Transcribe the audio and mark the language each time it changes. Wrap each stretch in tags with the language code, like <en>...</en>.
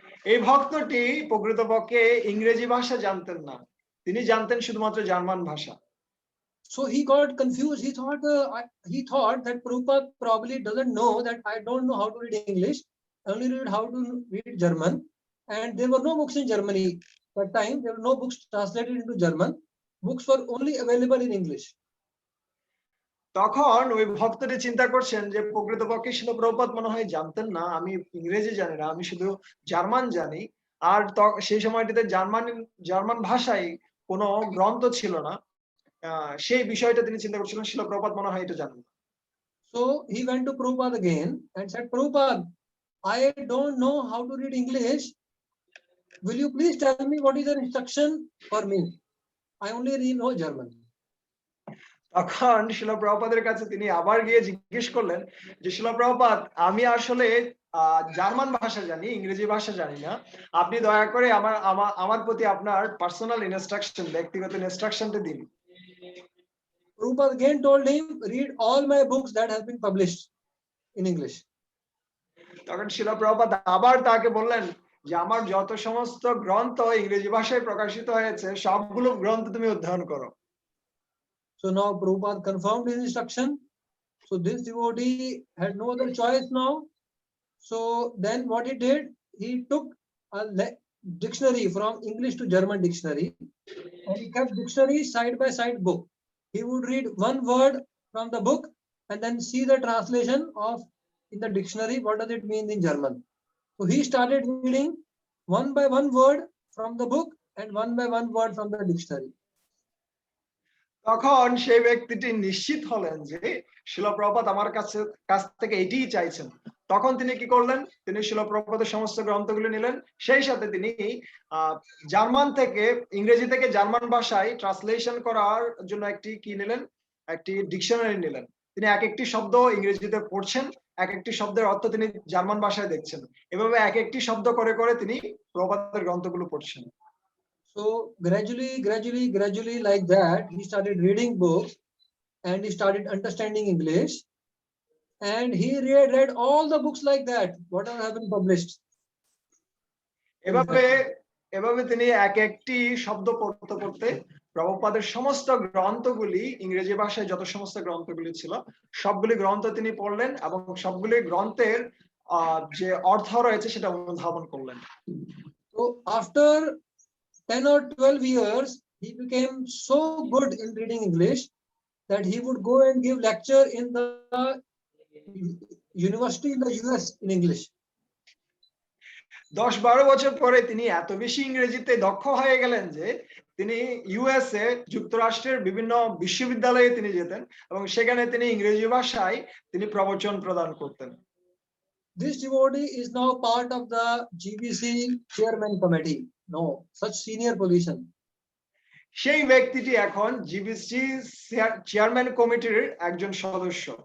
<bn>এই ভক্তটি প্রকৃতপক্ষে ইংরেজি ভাষা জানতেন না, তিনি জানতেন শুধুমাত্র জার্মান ভাষা।</bn> <en>So he got confused. He thought that Prabhupada probably doesn't know that I don't know how to read English. I only read how to read German, and there were no books in Germany that time. There were no books translated into German. Books were only available in English.</en> <bn>তখন ওই ভক্তটি চিন্তা করছেন যে প্রকৃতপক্ষে শিল প্রভুপাদ মনে হয় জানতেন না আমি ইংরেজি জানি না, আমি শুধু জার্মান জানি। আর সেই সময়টিতে জার্মান ভাষায় কোনো গ্রন্থ ছিল না। সেই বিষয়টা তিনি চিন্তা করছিলেন, শিল প্রভুপাদ মনে হয় এটা জানেন।</bn> <en>So he went to Prabhupada again and said, Prabhupada, I don't know how to read English. Will you please tell me what is your instruction for me? I only know German.</en> <bn>তখন শিল প্রভুপাদের কাছে তিনি আবার গিয়ে জিজ্ঞেস করলেন যে শিল প্রভুপাদ, আমি আসলে জার্মান ভাষা জানি, ইংরেজি ভাষা জানি না। আপনি দয়া করে আমার প্রতি আপনার পার্সোনাল ইনস্ট্রাকশন, ব্যক্তিগত ইনস্ট্রাকশনটা দিন।</bn> <en>Prabhupada again told him, read all my books that have been published in English.</en> <bn>তখন শিল প্রভুপাদ আবার তাকে বললেন যে আমার যত সমস্ত গ্রন্থ ইংরেজি ভাষায় প্রকাশিত হয়েছে সবগুলো গ্রন্থ তুমি অধ্যয়ন করো।</bn> <en>So now Prabhupada confirmed his instruction. So this devotee had no other choice now. So then what he did, he took a dictionary from English to German dictionary, and he kept dictionary side by side book. He would read one word from the book and then see the translation of in the dictionary, what does it mean in German. So he started reading one by one word from the book and one by one word from the dictionary.</en> <bn>তখন সেই ব্যক্তিটি নিশ্চিত হলেন যে শিল প্রভুপাদ আমার কাছ থেকে এটিই চাইছেন। তখন তিনি কি করলেন, তিনি শিল প্রভুপাদের সমস্ত গ্রন্থগুলো নিলেন, সেই সাথে তিনি জার্মান থেকে ইংরেজি থেকে জার্মান ভাষায় ট্রান্সলেশন করার জন্য একটি ডিকশনারি নিলেন। তিনি এক একটি শব্দ ইংরেজিতে পড়ছেন, এক একটি শব্দের অর্থ তিনি জার্মান ভাষায় দেখছেন। এভাবে এক একটি শব্দ করে করে তিনি প্রভুপাদের গ্রন্থগুলো পড়ছেন।</bn> <en>So gradually like that, he started reading books and he started understanding English, and he read all the books like that, whatever have been published.</en> <bn>এভাবে তিনি এক একটি শব্দ পড়তে পড়তে প্রভুপাদের সমস্ত গ্রন্থগুলি, ইংরেজি ভাষায় যত সমস্ত গ্রন্থগুলি ছিল সবগুলি গ্রন্থ তিনি পড়লেন এবং সবগুলি গ্রন্থের যে অর্থ রয়েছে সেটা অনুধাবন করলেন।</bn> <en>So after 10 or 12 years, he became so good in reading English that he would go and give lecture in the university in the US in English.</en> <bn>10-12 বছর পরে তিনি এত বেশি ইংরেজিতে দক্ষ হয়ে গেলেন যে তিনি ইউএসএ, যুক্তরাষ্ট্রের বিভিন্ন বিশ্ববিদ্যালয়ে তিনি যেতেন এবং সেখানে তিনি ইংরেজি ভাষায় তিনি প্রবচন প্রদান করতেন।</bn> <en>This devotee is now part of the GBC chairman committee. No, such senior position.</en> <bn>সেই ব্যক্তিটি এখন জিবিসি চেয়ারম্যান কমিটির একজন সদস্য।</bn>